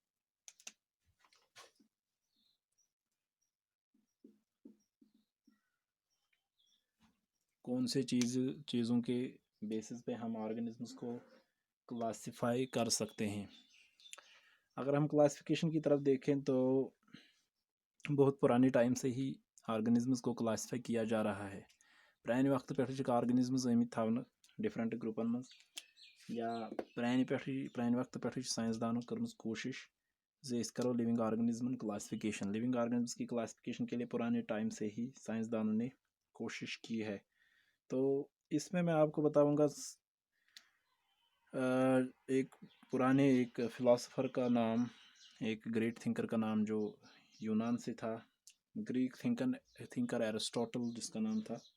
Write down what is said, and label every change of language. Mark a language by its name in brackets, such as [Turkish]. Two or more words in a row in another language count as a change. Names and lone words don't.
[Hindi] कौन से चीज़ों के बेसिस पे हम ऑर्गेनिजम्स को क्लासिफाई कर सकते हैं। अगर हम क्लासिफिकेशन की तरफ देखें तो बहुत पुराने टाइम से ही ऑर्गेनिजम्स को क्लासिफाई किया जा रहा है। [Kashmiri] प्राने वक्त पे ऑर्गेनिजम्स आमत थवन [English] different groupan [Kashmiri] मज, या प्राने वक्त पे साइंसदानों कर कोशिश जे करो [English] living organismn [Kashmiri] क्लासिफिकेशन। [English] living organism [Hindi] की क्लासिफिकेशन के लिए पुराने टाइम से ही साइंसदानों ने कोशिश की है। तो इसमें मैं आपको बताऊंगा एक पुराने एक फ़िलासफ़र का नाम, एक [English] great thinker [Hindi] का नाम जो यूनान से था, [English] Greek thinker [Hindi] एरिस्टोटल जिसका नाम था।